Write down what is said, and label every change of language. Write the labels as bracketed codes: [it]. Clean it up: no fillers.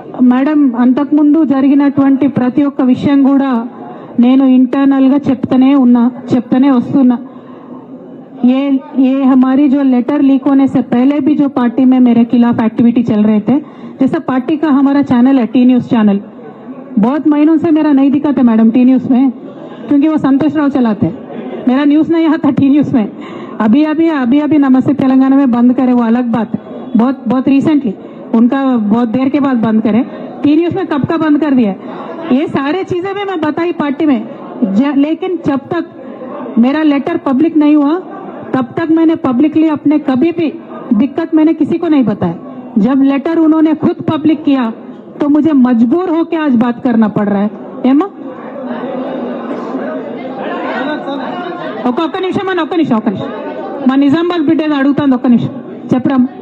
[te] Madam, అంతకుముందు జరిగినటువంటి ప్రతి ఒక్క విషయం కూడా నేను ఇంటర్నల్ గా చెప్తూనే వస్తున్నా. [hi] ये हमारी जो लेटर लीक होने से पहले भी जो पार्टी में मेरे खिलाफ एक्टिविटी चल रहे थे, जैसा पार्टी का हमारा चैनल है टी न्यूज चैनल, बहुत महीनों से मेरा नहीं दिखाते मैडम टी न्यूज में, क्योंकि वो संतोष राव चलाते. मेरा न्यूज नहीं आता टी न्यूज में. अभी नमस्ते तेलंगाना में बंद करे, वो अलग बात. बहुत रिसेंटली उनका बहुत देर के बाद बंद करे. टी न्यूज में कब का बंद कर दिया. ये सारे चीजें भी मैं बताई पार्टी में, लेकिन जब तक मेरा लेटर पब्लिक नहीं हुआ तब तक मैंने पब्लिकली अपने कभी भी दिक्कत मैंने किसी को नहीं बताया. जब लेटर उन्होंने खुद पब्लिक किया तो मुझे मजबूर होकर आज बात करना पड़ रहा है. [te] ఏమా ఒక్క నిమిషం మా నిజామాబాద్ బిడ్డ ఏదో అడుగుతాను. ఒక్క నిమిషం చెప్పరా.